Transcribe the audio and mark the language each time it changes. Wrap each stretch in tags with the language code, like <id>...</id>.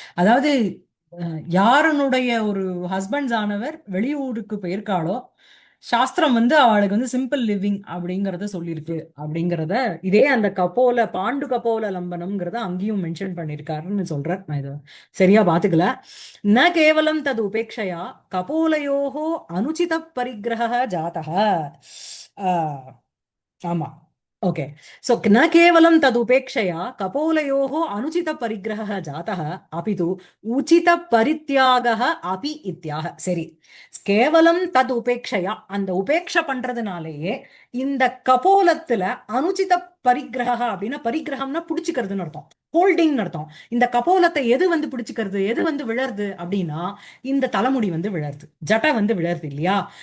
<ta>அதாவது யாருனுடைய ஒரு ஹஸ்பண்ட்ஸ் ஆனவர் வெளியூருக்கு போயிருக்காளோ, சாஸ்திரம் வந்து அவளுக்கு வந்து சிம்பிள் லிவிங் அப்படிங்கறத சொல்லியிருக்கு அப்படிங்கறத இதே அந்த கபோல பாண்டு கபோல லம்பனம்ங்கிறத அங்கேயும் மென்ஷன் பண்ணிருக்காருன்னு சொல்றார். நான் இதை சரியா பாத்துக்கல.</ta> <sa>ந கேவலம் தது உபேட்சையா கபோலயோகோ அனுச்சித பரிகிரக ஜாதக.</sa> <ta>ஆஹ் ஆமா.</ta> <en>okay, so</en> <sa>न केवलं तदुपेक्षया कपोलयोः अनुचितपरिग्रहः जातः, अपि तु उचितपरित्यागः अपि इत्याह.</sa> <ta>சரி,</ta> <sa>கேவலம் தது உபேட்சையா,</sa> <ta>அந்த உபேட்சை பண்றதுனாலேயே இந்த கபோலத்துல அனுச்சித பரிகிரக அப்படின்னா, பரிகிரகம்னா பிடிச்சுக்கிறதுன்னு அர்த்தம், ஹோல்டிங் அர்த்தம். இந்த கபோலத்தை எது வந்து பிடிச்சுக்கிறது, எது வந்து விழருது அப்படின்னா இந்த தலைமுடி வந்து விழருது, ஜட வந்து விழருது இல்லையா.</ta>